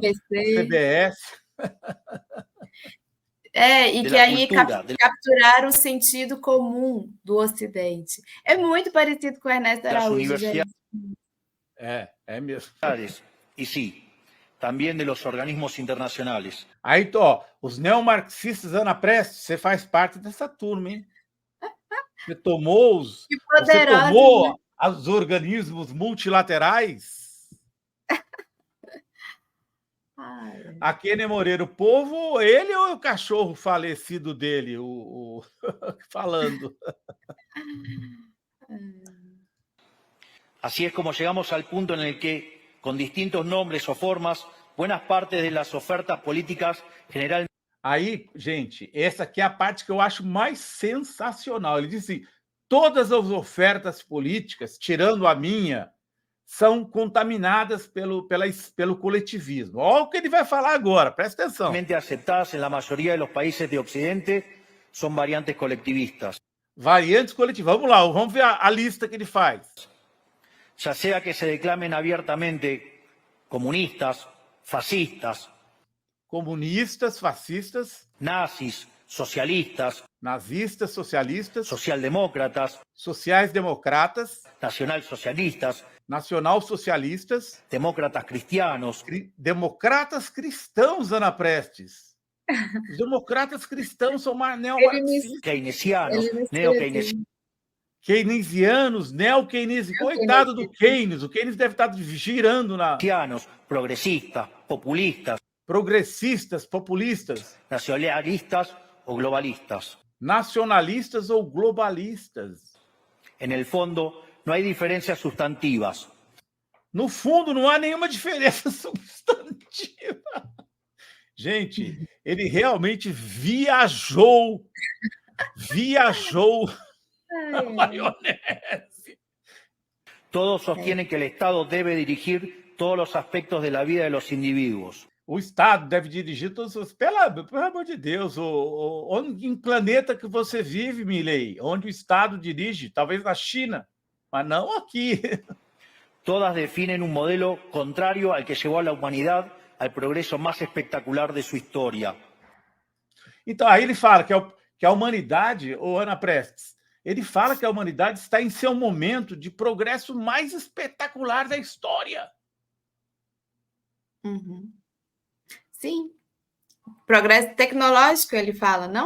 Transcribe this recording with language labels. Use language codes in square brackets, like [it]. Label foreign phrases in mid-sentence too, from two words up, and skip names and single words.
[pt] BBC. a CBS. E [es] De que la [pt] aí [es] cultura, [pt] capturaram o sentido comum do Ocidente. É muito parecido com o Ernesto [es] Las [pt] Araújo, [es] universidades [pt] gente. É mesmo. [es] y sí, también de los organismos internacionales. [pt] Aí, ó, os neomarxistas, Ana Prestes, você faz parte dessa turma, hein? Você tomou Que poderosa, você tomou né? os organismos multilaterais? Aquele Moreira, o povo, ele ou o cachorro falecido dele, falando? [es] Así es como llegamos al punto en el que, con distintos nombres o formas, buenas partes de las ofertas políticas generalmente [pt] Aí, gente, essa aqui é a parte que eu acho mais sensacional. Ele diz assim, todas as ofertas políticas, tirando a minha, são contaminadas pelo coletivismo. Olha o que ele vai falar agora, presta atenção. [es] aceptadas en la mayoría de los países de Occidente son variantes colectivistas. [pt] Variantes coletivas. Vamos lá, vamos ver a lista que ele faz. [es] Ya sea que se declamen abiertamente comunistas, fascistas, [pt] Comunistas, fascistas, [es] nazis, socialistas, [pt] nazistas, socialistas, [es] socialdemócratas, [pt] sociais-democratas, [es] nacionalsocialistas, [pt] nacional-socialistas, [es] demócratas cristianos, [pt] democratas cristãos, Ana Prestes. Os democratas cristãos são Ele [es] neomarxistas, keynesianos, [pt] ele não [es] neokeynesianos, [pt] keynesianos, neokeynesianos. Coitado do Keynes, o Keynes deve estar girando na [es] progresistas, populistas, [pt] progressistas, populistas, [es] nacionalistas o globalistas. [pt] nacionalistas ou globalistas. [es] En el fondo, no hay diferencias sustantivas. [pt] No fundo, não há nenhuma diferença substantiva. Gente, ele realmente viajou na maionese. [es] Todos sostienen que el Estado debe dirigir todos los aspectos de la vida de los individuos. [pt] O Estado deve dirigir todos os... Pelo amor de Deus, em planeta que você vive, Milei, onde o Estado dirige, talvez na China, mas não aqui. [es] Todas definen un modelo contrario al que llevó a la humanidad al progreso más espectacular de su historia. [pt] Então, aí ele fala que a humanidade, ô Ana Prestes, ele fala que a humanidade está em seu momento de progresso mais espetacular da história. Uhum. Sim. Progresso tecnológico, ele fala, não?